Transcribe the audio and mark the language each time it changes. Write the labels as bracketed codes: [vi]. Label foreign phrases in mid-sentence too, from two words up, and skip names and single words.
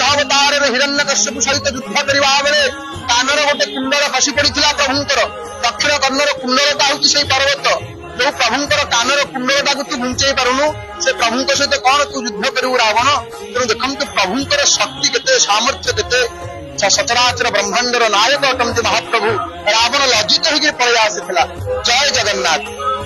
[or] ଅବତାର ହିରଣ୍ୟକଶ୍ୟପ ସହିତ ଯୁଦ୍ଧ କରିବା ବେଳେ କାନର ଗୋଟେ କୁଣ୍ଡଳ ଖସି ପଡ଼ିଥିଲା ପ୍ରଭୁଙ୍କର ଦକ୍ଷିଣ କର୍ଣ୍ଣର କୁଣ୍ଡଳଟା ହେଉଛି ସେଇ ପର୍ବତ ଯୋ ପ୍ରଭୁଙ୍କର କାନର କୁଣ୍ଡଳଟା କୁ ତୁ ଘୁଞ୍ଚେଇ ପାରୁନୁ ସେ ପ୍ରଭୁଙ୍କ ସହିତ କଣ ତୁ ଯୁଦ୍ଧ କରୁ ରାବଣ ତେଣୁ ଦେଖନ୍ତୁ ପ୍ରଭୁଙ୍କର ଶକ୍ତି କେତେ ସାମର୍ଥ୍ୟ କେତେ ସଚରାଚର ବ୍ରହ୍ମାଣ୍ଡର ନାୟକ ଅଟନ୍ତି ମହାପ୍ରଭୁ ରାବଣ ଲଜ୍ଜିତ ହୋକର ପଳି ଆସିଥିଲା ଜୟ ଜଗନ୍ନାଥ।